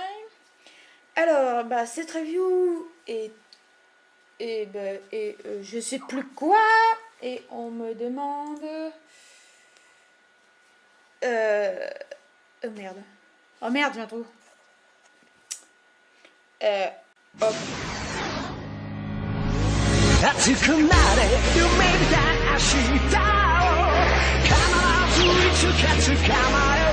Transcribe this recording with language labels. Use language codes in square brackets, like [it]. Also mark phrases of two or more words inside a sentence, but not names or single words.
[fr] Alors, bah, cette review est je sais plus quoi et on me demande oh merde. Oh merde, j'ai un trou. Hop. [ja] 熱くなれ夢見た明日を必ずいつか捕まえ